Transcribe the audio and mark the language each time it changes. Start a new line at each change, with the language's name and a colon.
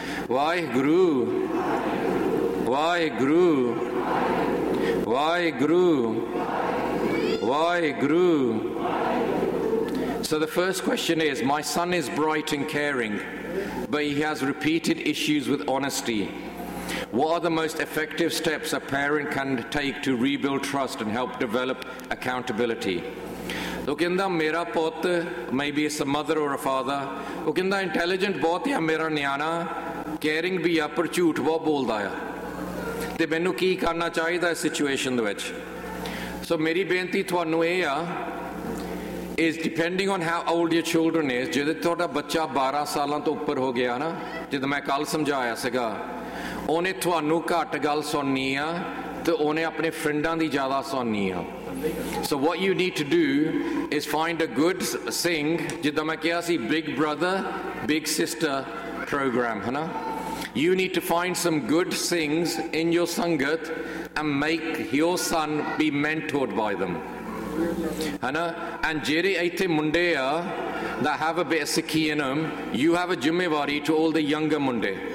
Punjabi: Waheguru, Waheguru, Waheguru, Waheguru.
English: So the first question is, my son is bright and caring, but he has repeated issues with honesty. What are the most effective steps a parent can take to rebuild trust and help develop accountability?
Punjabi: ਉਹ ਕਹਿੰਦਾ ਮੇਰਾ ਪੁੱਤ
English: maybe ਇਸ mother or father
Punjabi: ਉਹ ਕਹਿੰਦਾ intelligent ਬਹੁਤ ਆ ਮੇਰਾ ਨਿਆਣਾ ਕੇਅਰਿੰਗ ਵੀ ਆ ਪਰ ਝੂਠ ਬਹੁਤ ਬੋਲਦਾ ਆ ਅਤੇ ਮੈਨੂੰ ਕੀ ਕਰਨਾ ਚਾਹੀਦਾ ਇਸ ਸਿਚੁਏਸ਼ਨ ਦੇ ਵਿੱਚ ਸੋ ਮੇਰੀ ਬੇਨਤੀ ਤੁਹਾਨੂੰ ਇਹ ਆ
English: is depending on how old your children is
Punjabi: ਜਿਹਦੇ ਤੁਹਾਡਾ ਬੱਚਾ 12 ਸਾਲਾਂ ਤੋਂ ਉੱਪਰ ਹੋ ਗਿਆ ਨਾ ਜਦੋਂ ਮੈਂ ਕੱਲ੍ਹ ਸਮਝਾਇਆ ਸੀਗਾ ਉਹਨੇ ਤੁਹਾਨੂੰ ਘੱਟ ਗੱਲ ਸੁਣਨੀ ਆ ਅਤੇ ਉਹਨੇ ਆਪਣੇ ਫਰੈਂਡਾਂ ਦੀ ਜ਼ਿਆਦਾ ਸੁਣਨੀ ਆ
English: So what you need to do is find a good singh,
Punjabi: jidda main kiya si
English: big brother, big sister program,
Punjabi: hai na?
English: You need to find some good singhs in your sangat and make your son be mentored by them,
Punjabi: hai na?
English: And
Punjabi: jere aithe munde aa
English: that have a bit of sikhi in them, you have a jimmevari to all the younger munde.